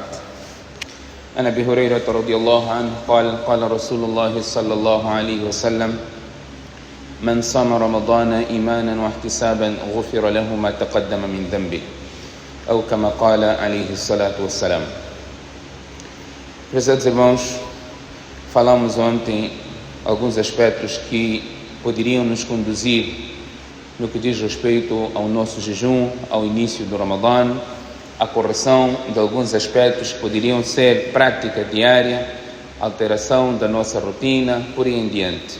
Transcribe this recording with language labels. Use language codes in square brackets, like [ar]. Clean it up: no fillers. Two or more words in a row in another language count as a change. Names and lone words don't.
[ar] عن أبي هريرة رضي الله عنه قال رسول الله صلى الله عليه وسلم من صام رمضان إيمانا واحتسابا غفر له ما تقدم من ذنبه أو كما قال عليه الصلاة والسلام. [pt] Prezados irmãos, falamos ontem alguns aspectos que poderiam nos conduzir no que diz respeito ao nosso jejum, ao início do Ramadã, a correção de alguns aspectos que poderiam ser prática diária, alteração da nossa rotina, por aí em diante.